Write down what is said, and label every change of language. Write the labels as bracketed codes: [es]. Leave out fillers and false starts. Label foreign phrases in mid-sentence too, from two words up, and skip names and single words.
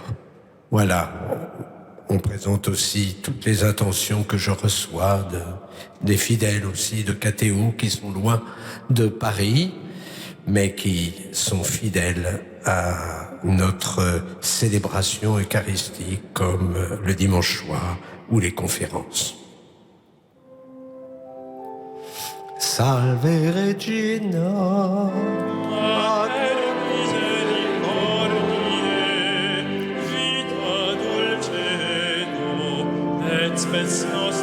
[fr] Voilà, on présente aussi toutes les intentions que je reçois des fidèles aussi de KTO qui sont loin de Paris, mais qui sont fidèles à notre célébration eucharistique comme le dimanche soir ou les conférences. [la] Salve Regina, Mater misericordiae, vita dulcedo, et spes